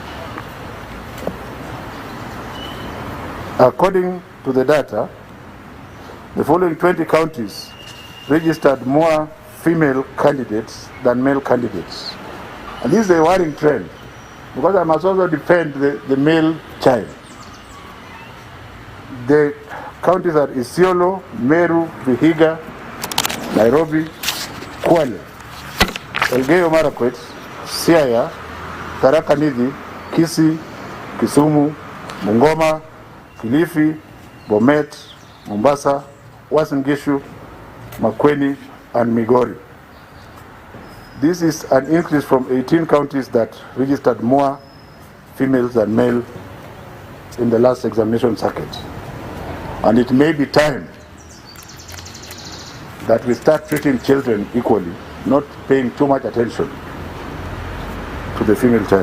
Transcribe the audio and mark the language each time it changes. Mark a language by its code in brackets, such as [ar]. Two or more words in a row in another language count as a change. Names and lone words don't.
[en] According to the data, the following 20 counties registered more female candidates than male candidates. And this is a worrying trend, because I must also defend the male child. The counties are Isiolo, Meru, Vihiga, Nairobi, Kwale, Elgeyo Marakwet, Siaya, Turkana, Kisii, Kisumu, Bungoma, Kilifi, Bomet, Mombasa, Uasin, Gishu, Makueni, and Migori. This is an increase from 18 counties that registered more females than male in the last examination circuit. And it may be time that we start treating children equally, not paying too much attention to the female child.